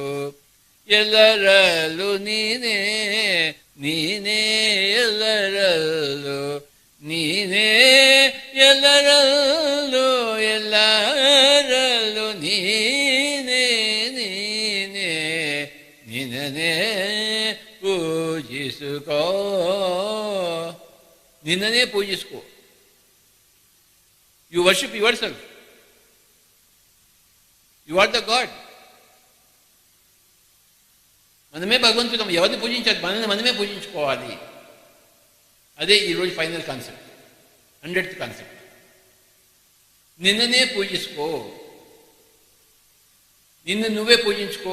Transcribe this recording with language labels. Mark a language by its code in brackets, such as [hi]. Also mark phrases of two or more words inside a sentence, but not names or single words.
[kn] ಎಲ್ಲರಲ್ಲೂ ನೀನೇ, ನೀನೇ ಎಲ್ಲರಲ್ಲೂ, ನೀನೇ ಎಲ್ಲರಲ್ಲೂ, ಎಲ್ಲರಲ್ಲೂ ನೀನೇ, ನೀನೇ ನಿನ್ನನೇ ಪೂಜಿಸುಕೋ, ನಿನ್ನನೇ ಪೂಜಿಸುಕೋ. [en] you worship your self, you are the god. [te] మనమే భగవంతుడు. ఎవరిని పూజించాలి? మనల్ని మనమే పూజించుకోవాలి. అదే ఈరోజు [en] final concept, [te] 100th కాన్సెప్ట్. నిన్ననే పూజించుకో, నిన్ను నువ్వే పూజించుకో.